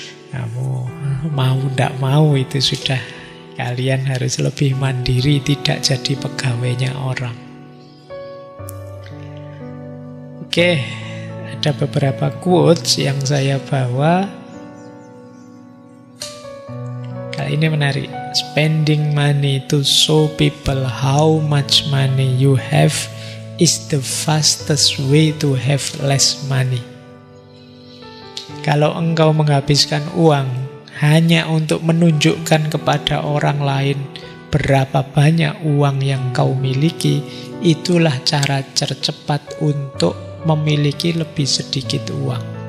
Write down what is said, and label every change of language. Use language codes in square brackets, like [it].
[id] Kamu mau ndak mau itu sudah, kalian harus lebih mandiri, tidak jadi pegawainya orang. Oke, ada beberapa quotes yang saya bawa. Ini menarik. [en] Spending money to show people how much money you have is the fastest way to have less money. [id] Kalau engkau menghabiskan uang hanya untuk menunjukkan kepada orang lain berapa banyak uang yang kau miliki, itulah cara tercepat untuk memiliki lebih sedikit uang.